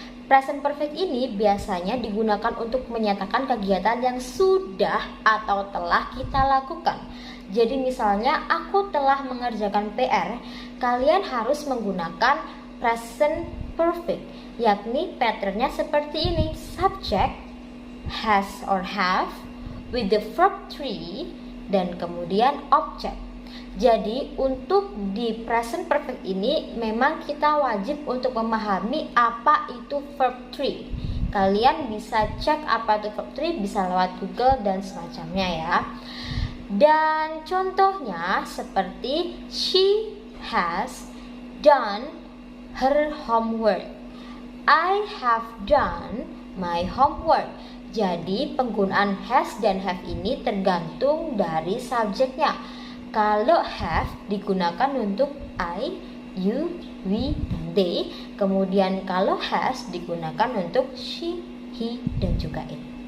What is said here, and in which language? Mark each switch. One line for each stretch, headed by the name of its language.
Indonesian: Present perfect ini biasanya digunakan untuk menyatakan kegiatan yang sudah atau telah kita lakukan. Jadi misalnya aku telah mengerjakan PR, kalian harus menggunakan present perfect, yakni patternnya seperti ini.
English: Subject, has or have, with the verb 3,
Indonesian: dan kemudian
English: object.
Indonesian: Jadi untuk di present perfect ini memang kita wajib untuk memahami apa itu verb 3. Kalian bisa cek apa itu verb 3, bisa lewat Google dan semacamnya ya. Dan contohnya seperti
English: she has done her homework. I have done my homework.
Indonesian: Jadi penggunaan has dan have ini tergantung dari subjeknya. Kalau have digunakan untuk I, you, we, dan they. Kemudian kalau has digunakan untuk she, he, dan juga it.